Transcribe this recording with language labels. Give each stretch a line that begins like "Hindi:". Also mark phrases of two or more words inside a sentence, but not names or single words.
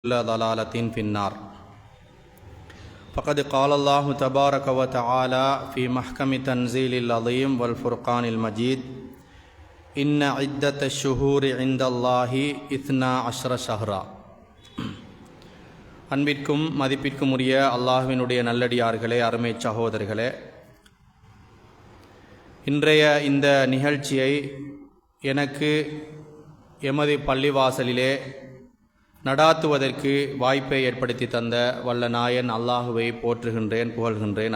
Arabic: ضلالة في النار فقد قال الله تبارك وتعالى في محكم تنزيل العظيم والفرقان المجيد إن عدة الشهور عند الله 12 شهرا.
Tamil: அன்பிற்கும் மதிப்பிற்கும் உரிய அல்லாஹ்வினுடைய நல்லடியார்களே, அருமை சகோதரர்களே, இன்றைய இந்த நிகழ்ச்சியை எனக்கு எமது பள்ளிவாசலிலே நடாத்துவதற்கு வாய்ப்பை ஏற்படுத்தி தந்த வல்ல நாயன் அல்லாஹுவை போற்றுகின்றேன், புகழ்கின்றேன்.